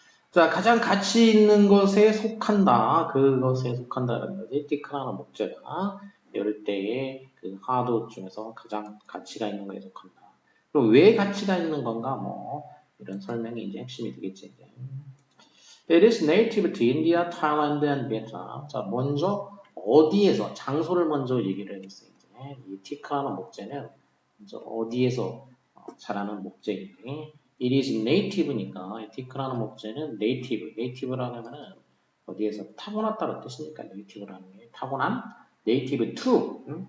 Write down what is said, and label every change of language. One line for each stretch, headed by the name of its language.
Korean: 자, 가장 가치 있는 것에 속한다. 그것에 속한다라는 거지. 티크라는 목재가 열대의 그 하드 중에서 가장 가치가 있는 것에 속한다. 그럼 왜 가치가 있는 건가? 뭐 이런 설명이 이제 핵심이 되겠지. 이제.
English: It is native to India, Thailand, and Vietnam.
Korean: 자, 먼저 어디에서 장소를 먼저 얘기를 했어요. 이제 이 티크라는 목재는 먼저 어디에서 자라는 목재인데,
English: it is native
Korean: 니까 이 티크라는 목재는 native라는 하면은 어디에서 타고났다는 뜻이니까 native라는 게 타고난 native to.